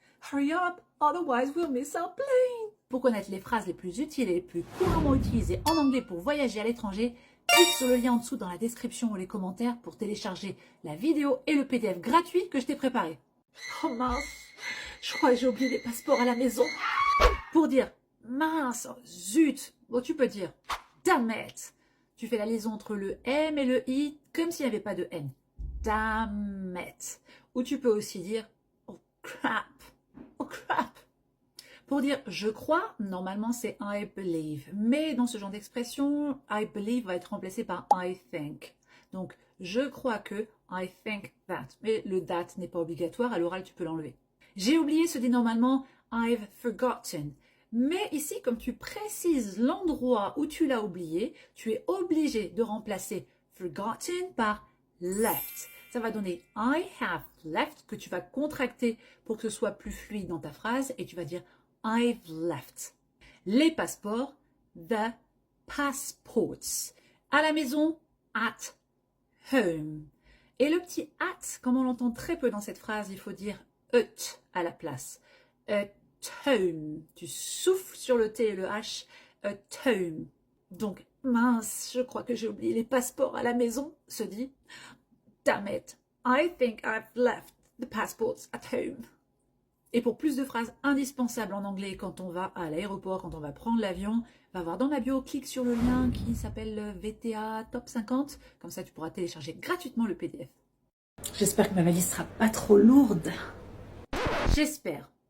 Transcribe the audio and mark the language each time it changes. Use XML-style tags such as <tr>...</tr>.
<en>Hurry up, otherwise we'll miss our plane.</en> <fr>Pour connaître les phrases les plus utiles et les plus couramment utilisées en anglais pour voyager à l'étranger, clique sur le lien en dessous dans la description ou les commentaires pour télécharger la vidéo et le PDF gratuit que je t'ai préparé. Oh mince, je crois que j'ai oublié les passeports à la maison. Pour dire mince, oh, zut, bon, tu peux dire</fr> <en>damn it.</en> <fr>Tu fais la liaison entre le M et le I comme s'il n'y avait pas de N.</fr> <en>Damn it.</en> <fr>Ou tu peux aussi dire</fr> <en>oh crap, oh crap.</en> <fr>Pour dire je crois, normalement c'est</fr> <en>I believe.</en> <fr>Mais dans ce genre d'expression,</fr> <en>I believe</en> <fr>va être remplacé par</fr> <en>I think.</en> <fr>Donc je crois que,</fr> <en>I think that.</en> <fr>Mais le</fr> <en>that</en> <fr>n'est pas obligatoire, à l'oral tu peux l'enlever. J'ai oublié se dit normalement</fr> <en>I've forgotten.</en> <fr>Mais ici, comme tu précises l'endroit où tu l'as oublié, tu es obligé de remplacer</fr> <en>forgotten</en> <fr>par</fr> <en>left.</en> <fr>Ça va donner</fr> <en>I have left,</en> <fr>que tu vas contracter pour que ce soit plus fluide dans ta phrase, et tu vas dire</fr> <en>I've left.</en> <fr>Les passeports,</fr> <en>the passports.</en> <fr>À la maison,</fr> <en>at home.</en> <fr>Et le petit</fr> <en>at,</en> <fr>comme on l'entend très peu dans cette phrase, il faut dire at à la place.</fr> <en>At home.</en> <fr>Tu souffles sur le T et le H.</fr> <en>At home.</en> <fr>Donc, mince, je crois que j'ai oublié les passeports à la maison, se dit.</fr> <en>Damn it, I think I've left the passports at home.</en> <fr>Et pour plus de phrases indispensables en anglais quand on va à l'aéroport, quand on va prendre l'avion, va voir dans ma bio, clique sur le lien qui s'appelle VTA Top 50. Comme ça, tu pourras télécharger gratuitement le PDF. J'espère que ma valise sera pas trop lourde. J'espère.</fr>